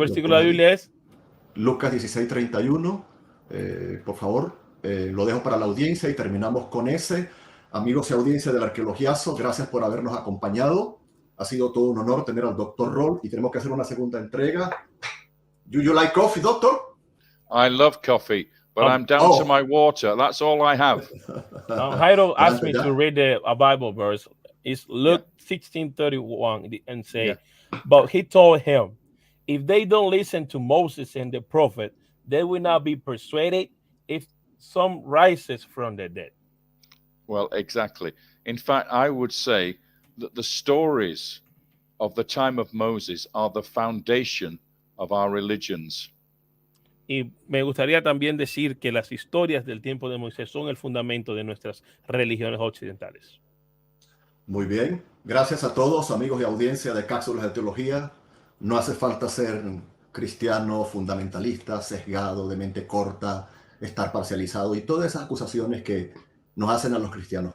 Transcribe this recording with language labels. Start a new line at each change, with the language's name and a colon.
Spanish: versículo de la tengo Biblia es? Lucas 16:31, por favor, lo dejo para la audiencia y terminamos con ese. Amigos y audiencia del Arqueologiazo, gracias por habernos acompañado. Ha sido todo un honor tener al Dr. Roll, y tenemos que hacer una segunda entrega.
English: Do you like coffee, doctor? I love coffee, but I'm down to my water. That's all I have. Jairo asked me to read a Bible verse. It's Luke 16:31 and say, but he told him, if they don't listen to Moses and the prophet, they will not be persuaded if some rises from the dead. Well, exactly. In fact, I would say that the stories of the time of Moses are the foundation of our religions.
Spanish: Y me gustaría también decir que las historias del tiempo de Moisés son el fundamento de nuestras religiones occidentales. Muy bien. Gracias a todos, amigos y audiencia de Cápsulas de Teología. No hace falta ser cristiano, fundamentalista, sesgado, de mente corta, estar parcializado y todas esas acusaciones que nos hacen a los cristianos.